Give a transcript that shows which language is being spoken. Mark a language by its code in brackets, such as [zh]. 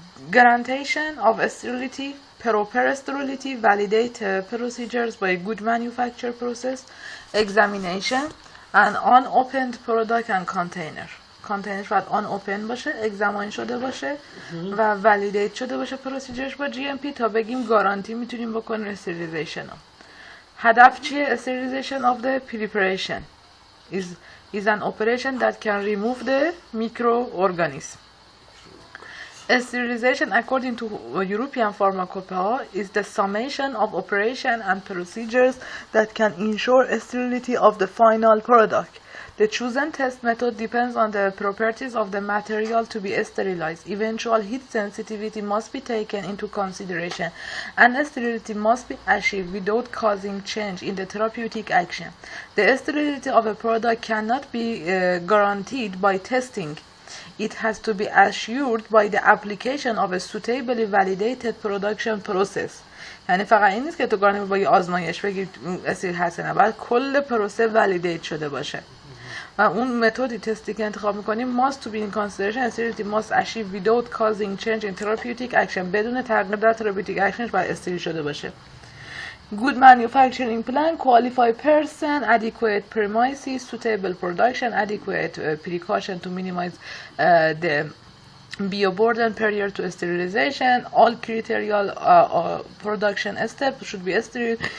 [en] Guaranteation of sterility. Proper sterility, validate procedures by good manufacture process, examination, and unopened product and container. [fa] Container باید unopened باشه، examine شده باشه و [en] validate شده باشه procedures [fa] با GMP تا بگیم گارانتی میتونیم بکنیم sterilization رو. هدف چیه؟ [en] Sterilization of the preparation is an operation that can remove the microorganism. Sterilization, according to European Pharmacopoeia, is the summation of operation and procedures that can ensure sterility of the final product. The chosen test method depends on the properties of the material to be sterilized. Eventual heat sensitivity must be taken into consideration, and sterility must be achieved without causing change in the therapeutic action. The sterility of a product cannot be guaranteed by testing. It has to be assured by the application of a suitably validated production process. [fa] یعنی فقط این نیست که تو گارانتی با یه آزمایش بگی استریل هست نه، باید کل پروسه والیدیت شده باشه و اون متدی تستی که انتخاب میکنیم [en] must to be in consideration sterility must achieve without causing change in therapeutic action. [fa] بدون تغییر در therapeutic actionش باید استریل شده باشه. [en] Good manufacturing plan, qualified person, adequate premises, suitable production, adequate precaution to minimize the bioburden prior to sterilization. All critical production steps should be sterile.